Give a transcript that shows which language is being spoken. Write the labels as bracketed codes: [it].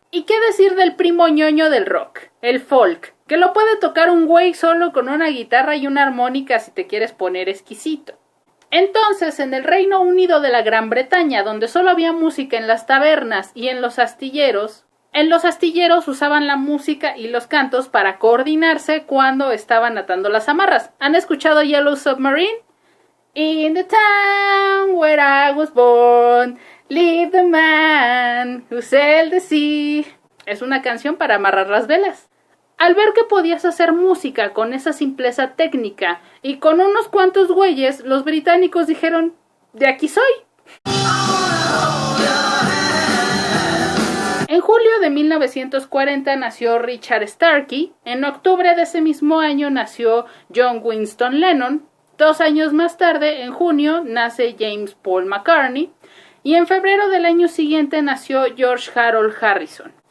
[es] ¿Y qué decir del primo ñoño del rock? El folk, que lo puede tocar un güey solo con una guitarra y una armónica si te quieres poner exquisito. Entonces, en el Reino Unido de la Gran Bretaña, donde solo había música en las tabernas y en los astilleros usaban la música y los cantos para coordinarse cuando estaban atando las amarras. ¿Han escuchado Yellow Submarine? [en] In the town where I was born, live the man who sailed the sea. [es] Es una canción para amarrar las velas. Al ver que podías hacer música con esa simpleza técnica y con unos cuantos güeyes, los británicos dijeron: de aquí soy. julio de 1940 nació Richard Starkey, en octubre de ese mismo año nació John Winston Lennon, 2 años más tarde, en junio, nace James Paul McCartney, y en febrero del año siguiente nació George Harold Harrison.